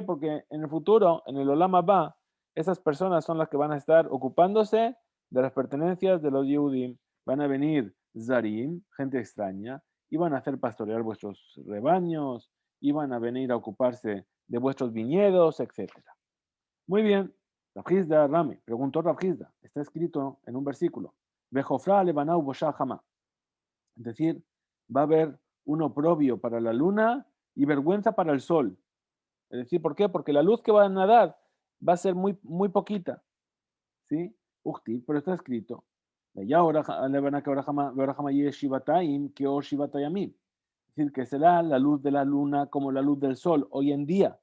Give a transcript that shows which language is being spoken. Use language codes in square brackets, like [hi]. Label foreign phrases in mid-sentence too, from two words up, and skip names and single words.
[es] Porque en el futuro, en el [he] עולם הבא, [es] esas personas son las que van a estar ocupándose de las pertenencias de los Yehudim. Van a venir Zarim, gente extraña, y van a hacer pastorear vuestros rebaños, y van a venir a ocuparse de vuestros viñedos, etc. Muy bien. Rabjizda Rami, preguntó Rabjizda, está escrito en un versículo, [he] וחפרה הלבנה ובושה החמה. [es] Es decir, va a haber un oprobio para la luna y vergüenza para el sol. Es decir, ¿por qué? Porque la luz que van a dar va a ser muy, muy poquita. ¿Sí? Ukti, pero está escrito, es decir, que será la luz de la luna como la luz del sol hoy en día.